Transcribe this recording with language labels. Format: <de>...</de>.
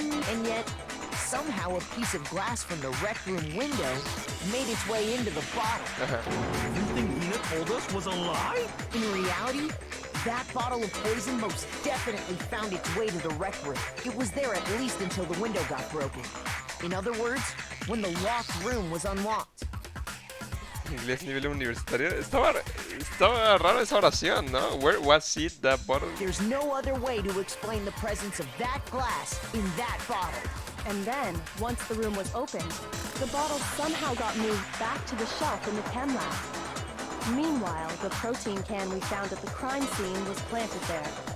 <en>And yet, somehow a piece of glass from the rec room window made its way into the bottle. Everything Hina told us was a lie? In reality, that bottle of poison most definitely found its way to the rec room. It was there at least until the window got broken. In other words, when the locked room was unlocked.</en> <es>Inglés nivel universitario. Estaba raro esa oración, ¿no?</es> <en>Where was it, that bottle? There's no other way to explain the presence of that glass in that bottle. And then, once the room was opened, the bottle somehow got moved back to the shelf in the chem lab. Meanwhile, the protein can we found at the crime scene was planted there.</en>